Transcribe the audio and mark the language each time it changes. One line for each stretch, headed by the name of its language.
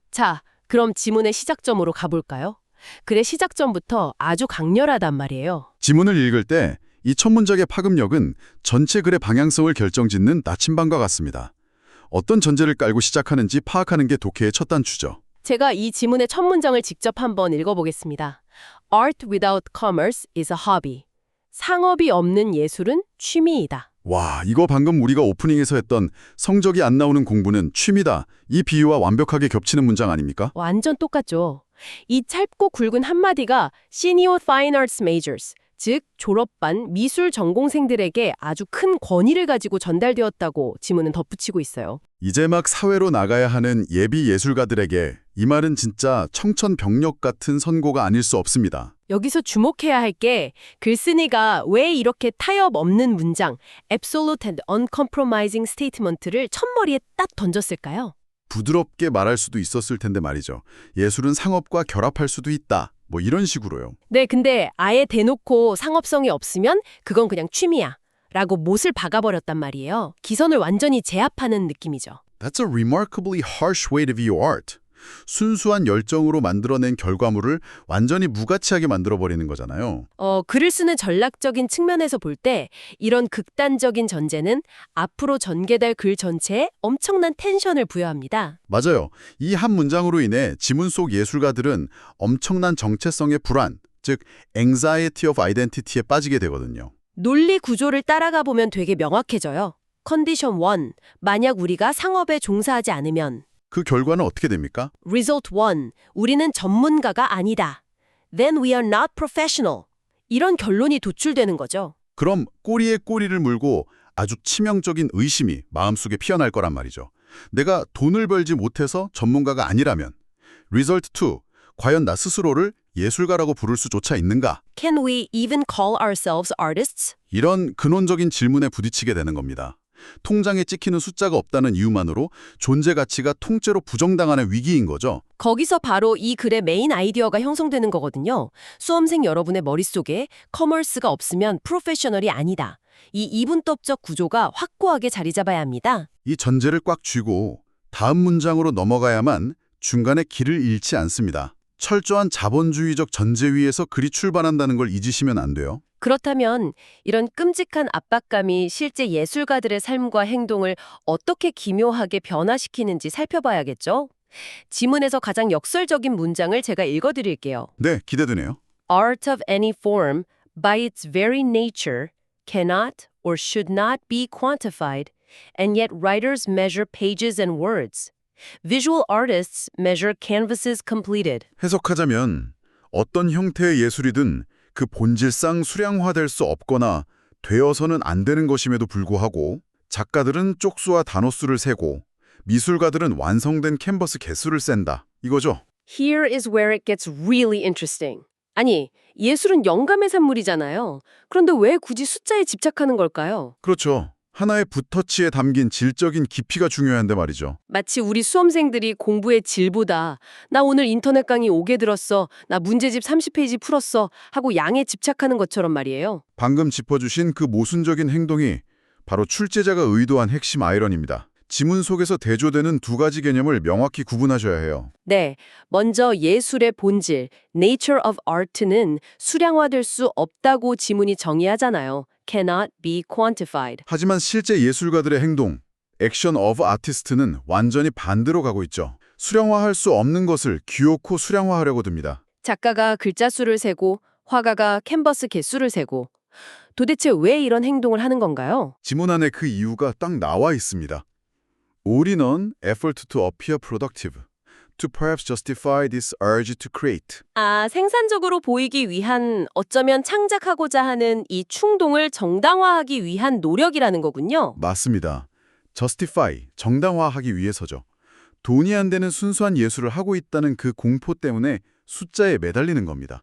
Korean: 자, 그럼 지문의 시작점으로 가볼까요? 글의 시작점부터 아주 강렬하단 말이에요. 지문을 읽을 때 이 첫 문장의 파급력은 전체 글의 방향성을 결정짓는 나침반과 같습니다. 어떤 전제를 깔고 시작하는지 파악하는 게 독해의 첫 단추죠. 제가 이 지문의 첫 문장을 직접 한번 읽어보겠습니다.
English: Art without commerce is a hobby.
Korean: 상업이 없는 예술은 취미이다. 와, 이거 방금 우리가 오프닝에서 했던 성적이 안 나오는 공부는 취미다. 이 비유와 완벽하게 겹치는 문장 아닙니까? 완전 똑같죠. 이 짧고 굵은 한마디가
English: Senior Fine Arts Majors,
Korean: 즉 졸업반 미술 전공생들에게 아주 큰 권위를 가지고 전달되었다고 지문은 덧붙이고 있어요. 이제 막 사회로 나가야 하는 예비 예술가들에게 이 말은 진짜 청천벽력 같은 선고가 아닐 수 없습니다. 여기서 주목해야 할 게 글쓴이가 왜 이렇게 타협 없는 문장,
English: absolute and uncompromising statement
Korean: 를 첫머리에 딱 던졌을까요? 부드럽게 말할 수도 있었을 텐데 말이죠. 예술은 상업과 결합할 수도 있다. 뭐 이런 식으로요. 네, 근데 아예 대놓고 상업성이 없으면 그건 그냥 취미야 라고 못을 박아버렸단 말이에요. 기선을 완전히 제압하는 느낌이죠.
English: That's a remarkably harsh way to view art.
Korean: 순수한 열정으로 만들어낸 결과물을 완전히 무가치하게 만들어버리는 거잖아요. 글을 쓰는 전략적인 측면에서 볼 때 이런 극단적인 전제는 앞으로 전개될 글 전체에 엄청난 텐션을 부여합니다. 맞아요. 이 한 문장으로 인해 지문 속 예술가들은 엄청난 정체성의 불안, 즉
English: anxiety of identity
Korean: 에 빠지게 되거든요. 논리 구조를 따라가 보면 되게 명확해져요. 컨디션 1, 만약 우리가 상업에 종사하지 않으면 그 결과는 어떻게 됩니까?
English: Result 1,
Korean: 우리는 전문가가 아니다.
English: Then we are not professional.
Korean: 이런 결론이 도출되는 거죠. 그럼 꼬리에 꼬리를 물고 아주 치명적인 의심이 마음속에 피어날 거란 말이죠. 내가 돈을 벌지 못해서 전문가가 아니라면
English: Result 2,
Korean: 과연 나 스스로를 예술가라고 부를 수조차 있는가?
English: Can we even call ourselves artists?
Korean: 이런 근원적인 질문에 부딪히게 되는 겁니다. 통장에 찍히는 숫자가 없다는 이유만으로 존재 가치가 통째로 부정당하는 위기인 거죠. 거기서 바로 이 글의 메인 아이디어가 형성되는 거거든요. 수험생 여러분의 머릿속에 커머스가 없으면 프로페셔널이 아니다. 이 이분법적 구조가 확고하게 자리 잡아야 합니다. 이 전제를 꽉 쥐고 다음 문장으로 넘어가야만 중간에 길을 잃지 않습니다. 철저한 자본주의적 전제 위에서 글이 출발한다는 걸 잊으시면 안 돼요. 그렇다면 이런 끔찍한 압박감이 실제 예술가들의 삶과 행동을 어떻게 기묘하게 변화시키는지 살펴봐야겠죠? 지문에서 가장 역설적인 문장을 제가 읽어드릴게요. 네, 기대되네요.
English: Art of any form, by its very nature, cannot or should not be quantified, and yet writers measure pages and words. Visual artists measure canvases completed.
Korean: 해석하자면 어떤 형태의 예술이든 그 본질상 수량화될 수 없거나 되어서는 안 되는 것임에도 불구하고 작가들은 쪽수와 단어수를 세고 미술가들은 완성된 캔버스 개수를 센다. 이거죠.
English: Here is where it gets really interesting.
Korean: 아니, 예술은 영감의 산물이잖아요. 그런데 왜 굳이 숫자에 집착하는 걸까요? 그렇죠. 하나의 붓터치에 담긴 질적인 깊이가 중요한데 말이죠. 마치 우리 수험생들이 공부의 질보다 나 오늘 인터넷 강의 5개 들었어, 나 문제집 30페이지 풀었어 하고 양에 집착하는 것처럼 말이에요. 방금 짚어주신 그 모순적인 행동이 바로 출제자가 의도한 핵심 아이러니입니다. 지문 속에서 대조되는 두 가지 개념을 명확히 구분하셔야 해요. 네, 먼저 예술의 본질,
English: nature of art
Korean: 는 수량화될 수 없다고 지문이 정의하잖아요.
English: cannot be quantified.
Korean: 하지만 실제 예술가들의 행동, 액션
English: of artist
Korean: 는 완전히 반대로 가고 있죠. 수량화할 수 없는 것을 기어코 수량화하려고 듭니다. 작가가 글자 수를 세고 화가가 캔버스 개수를 세고 도대체 왜 이런 행동을 하는 건가요? 지문 안에 그 이유가 딱 나와 있습니다.
English: All in an effort to appear productive, to perhaps justify this urge to create.
Korean: 아, 생산적으로 보이기 위한 어쩌면 창작하고자 하는 이 충동을 정당화하기 위한 노력이라는 거군요. 맞습니다. justify, 정당화하기 위해서죠. 돈이 안 되는 순수한 예술을 하고 있다는 그 공포 때문에 숫자에 매달리는 겁니다.